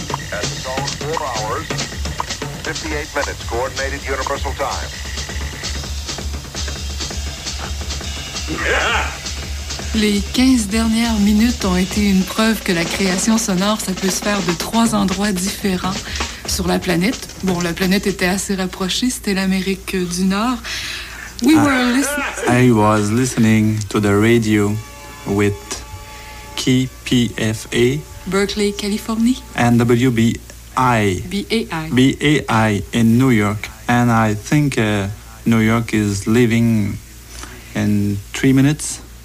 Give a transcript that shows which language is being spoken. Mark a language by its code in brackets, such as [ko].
[en] At its own 4 hours, 58 minutes, coordinated universal time. Yeah! [fr] Les 15 dernières minutes ont été une preuve que la création sonore, ça peut se faire de trois endroits différents sur la planète. Bon, la planète était assez rapprochée, c'était l'Amérique du Nord. [en] I was listening to the radio with KPFA. [fr] Berkeley, Californie. [en] And WBI. BAI. BAI in New York. And I think New York is leaving in 3 minutes.